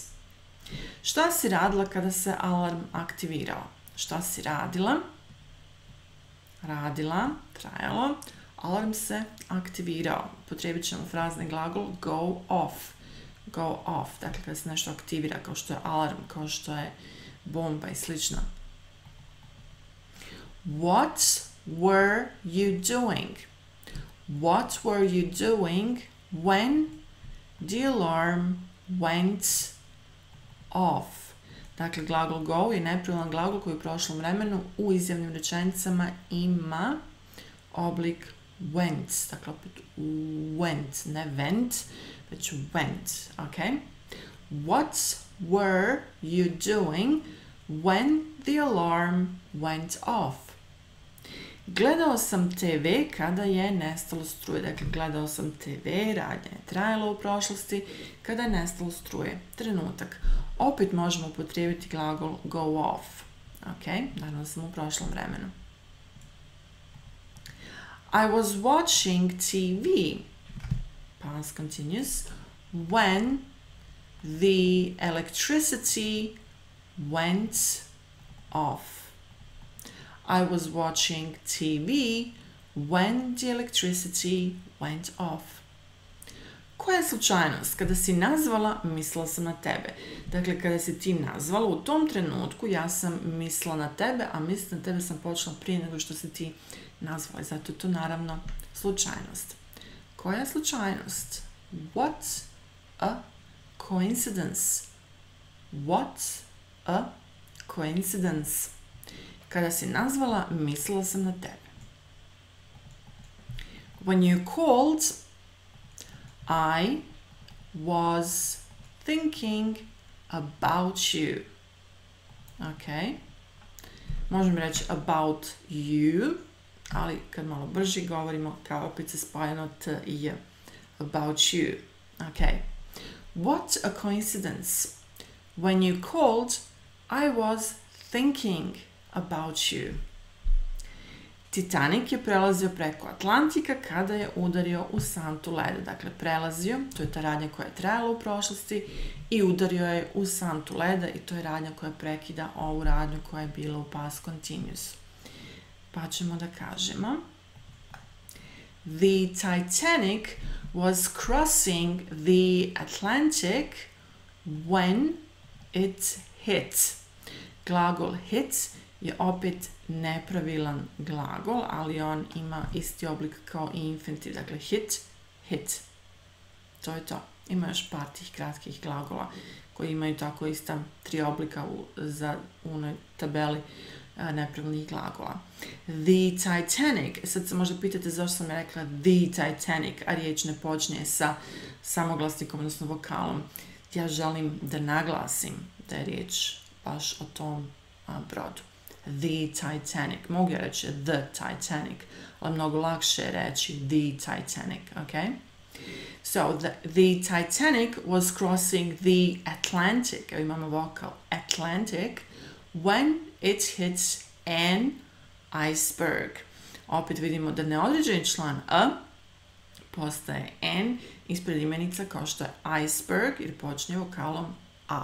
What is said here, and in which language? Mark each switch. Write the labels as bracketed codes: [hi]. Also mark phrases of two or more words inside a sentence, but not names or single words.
[bs] Šta si radila kada se alarm aktivirao? Šta si radila? Radila, trajalo, alarm se aktivirao. Potrebit ćemo frazni glagol [en] go off. [bs] Go off, dakle kada se nešto aktivira, kao što je alarm, kao što je bomba i slično. [en] What were you doing? What were you doing when the alarm went off? [bs] Dakle, glagol go je nepravilan glagol koji u prošlom vremenu u izjavnim rečenicama ima oblik went. Dakle, opet went, ne went, već went. Ok? [en] What were you doing when the alarm went off? [bs] Gledao sam TV kada je nestalo struje. Dakle, gledao sam TV, radnja je trajala u prošlosti, kada je nestalo struje. Trenutak. Opet možemo upotrijebiti glagol [en] go off. [bs] Ok, naravno sam u prošlom vremenu. [en] I was watching TV, past continuous, when the electricity went off. I was watching TV when the electricity went off. [bs] Koja je slučajnost? Kada si nazvala, mislila sam na tebe. Dakle, kada si ti nazvala, u tom trenutku ja sam mislila na tebe, a mislila na tebe sam počela prije nego što si ti nazvala. Zato je to naravno slučajnost. Koja je slučajnost? [en] What a coincidence. What a coincidence. [bs] Kada si nazvala, mislila sam na tebe. [en] When you called, I was thinking about you. Ok. [bs] Možemo reći [en] about you, [bs] ali kad malo brži govorimo kao opet se spajano t i j. [en] About you. Ok. What a coincidence. When you called, I was thinking about you. [bs] Titanic je prelazio preko Atlantika kada je udario u santu leda. Dakle, prelazio, to je ta radnja koja je trajala u prošlosti, i udario je u santu leda i to je radnja koja prekida ovu radnju koja je bila u [en] past continuous. [bs] Pa ćemo da kažemo [en] The Titanic was crossing the Atlantic when it hit. [bs] Glagol hit je opet nepravilan glagol, ali on ima isti oblik kao i infinitiv. Dakle, [en] hit, hit. [bs] To je to. Ima još par tih kratkih glagola koji imaju tako ista 3 oblika u onoj tabeli nepravilnih glagola. [en] The Titanic. [bs] Sad se možda pitate zašto sam rekla The Titanic, a riječ ne počinje sa samoglasnikom, odnosno vokalom. Ja želim da naglasim da je riječ baš o tom brodu. The Titanic. Mogu ja reći The Titanic, ali mnogo lakše je reći The Titanic, ok? [en] So, the Titanic was crossing the Atlantic. [bs] Evo imamo vokal [en] Atlantic when it hits an iceberg. [bs] Opet vidimo da neodređeni član a postaje n ispred imenica kao što je iceberg jer počinje vokalom a.